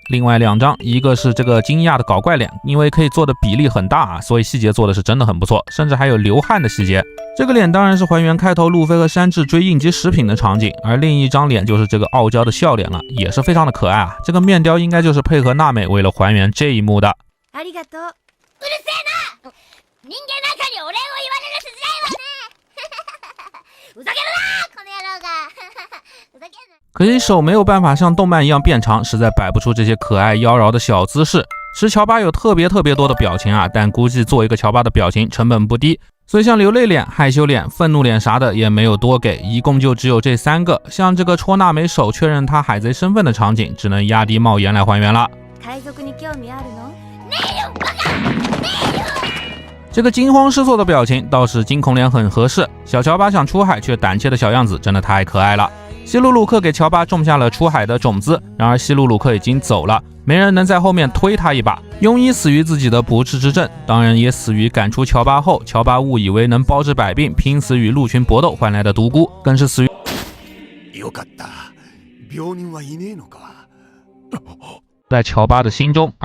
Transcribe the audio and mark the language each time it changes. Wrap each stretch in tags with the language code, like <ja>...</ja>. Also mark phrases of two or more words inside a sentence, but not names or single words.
<zh>另外两张，一个是这个惊讶的搞怪脸，因为可以做的比例很大啊，所以细节做的是真的很不错，甚至还有流汗的细节。这个脸当然是还原开头路飞和山治追应急食品的场景，而另一张脸就是这个傲娇的笑脸了，也是非常的可爱啊。这个面雕应该就是配合娜美为了还原这一幕的。</zh> <ja>ありがとう。うるせえな。人間なんかにお礼を言われる筋合いはね。ふざけるなこの野郎が。ふざけんな。</ja> <zh>可惜手没有办法像动漫一样变长，实在摆不出这些可爱妖娆的小姿势。其实乔巴有特别多的表情啊，但估计做一个乔巴的表情成本不低，所以像流泪脸、害羞脸、愤怒脸啥的也没有多给，一共就只有这3个。像这个戳娜美手确认他海贼身份的场景，只能压低帽檐来还原了。</zh> <ja>海賊に興味あるの？</ja> <zh>这个惊慌失措的表情倒是惊恐脸很合适，小乔巴想出海却胆怯的小样子真的太可爱了。希鲁鲁克给乔巴种下了出海的种子，然而希鲁鲁克已经走了，没人能在后面推他一把。庸医死于自己的不治之症，当然也死于赶出乔巴后，乔巴误以为能包治百病，拼死与鹿群搏斗换来的独孤，更是死于在乔巴的心中。</zh>